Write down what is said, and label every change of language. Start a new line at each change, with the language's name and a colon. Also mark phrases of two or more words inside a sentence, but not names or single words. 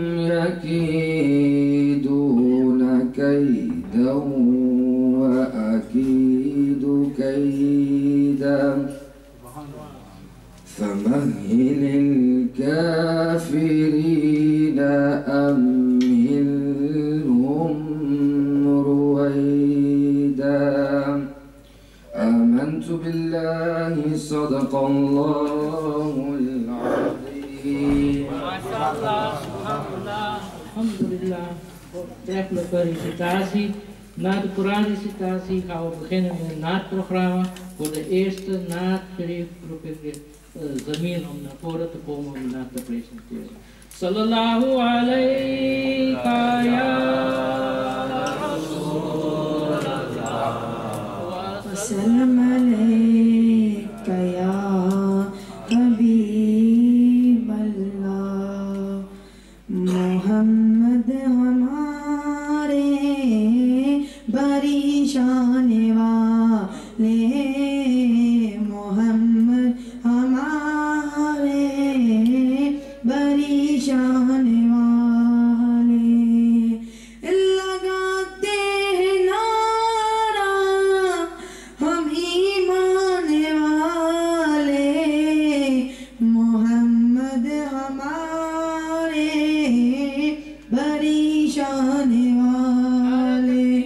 Arabic: يكيدون كيدا وأكيد كيدا فمهل وللكافرين أمهلهم رويدا. آمنت بالله صدق الله العظيم. ما شاء الله، سبحان الله، الحمد لله.
Dutch: Treffelijke recitatie. Na de Koran-recitatie gaan we beginnen met het naadprogramma. Voor de eerste naadgerief roep ik weer Zamil om naar voren te komen om de naad te presenteren.
Arabic: صلى الله عليك يا رسول الله. وسلم عليك يا حبيب الله.
Urdu: محمد ہمارے بڑی شان والے، محمد ہمارے بڑی شان والے. لگاتے ہیں نعرہ ہم ایمان والے، محمد ہمارے بڑی شان والے.